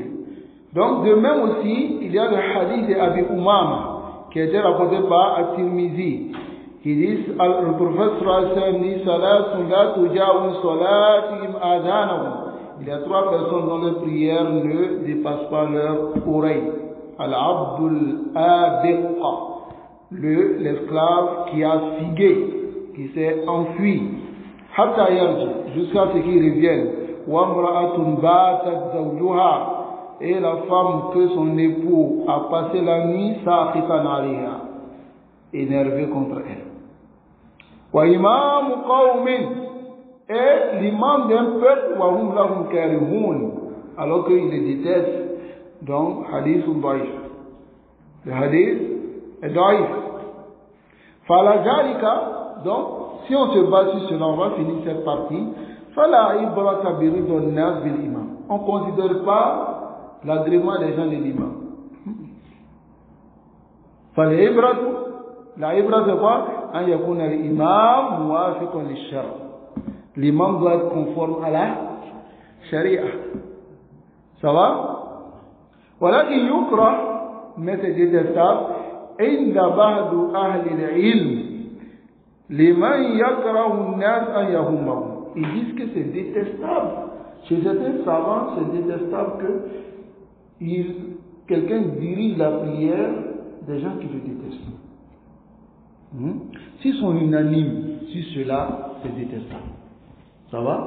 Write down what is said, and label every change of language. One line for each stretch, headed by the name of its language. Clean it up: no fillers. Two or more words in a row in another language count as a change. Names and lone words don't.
French: Donc de même aussi, il y a le hadith d'Abi Umama qui a été rapporté par At-Tirmizi qui dit, le prophète
Arabic: صلى الله عليه وسلم,
French: il y a 3 personnes dont les prières ne dépassent pas leur oreille.
Arabic: العبد الآبق,
French: l'esclave qui a figué, qui s'est enfui,
Arabic: حتى يرجع,
French: jusqu'à ce qu'il revienne,
Arabic: وامرأة باتت زوجها,
French: et la femme que son époux a passé la nuit
Arabic: ساخطا عليها,
French: énervé contre elle.
Arabic: وإمام قوم,
French: et l'imam d'un peuple,
Arabic: وهم لهم كارهون,
French: alors qu'il les déteste. Donc
Arabic: حديث ضعيف,
French: le hadith est daif.
Arabic: فلأجل ذلك,
French: donc si on se base sur cela, on va finir cette partie.
Arabic: فلا عبرة برضا الناس بالإمام.
French: On ne considère pas l'agrément des gens de l'imam.
Arabic: فلا عبرة، لا عبرة
French: c'est quoi?
Arabic: أن يكون الإمام موافقا للشرع'.
French: L'imam doit être conforme à la sharia. Ça va? Voilà qu'il yukra, mais c'est détestable.
Arabic: عند بعض أهل العلم لمن يكره الناس أن يهمهم.
French: Ils disent que c'est détestable. Chez certains savants, c'est détestable que quelqu'un dirige la prière des gens qui le détestent. S'ils sont unanimes sur cela, c'est détestable. Ça va?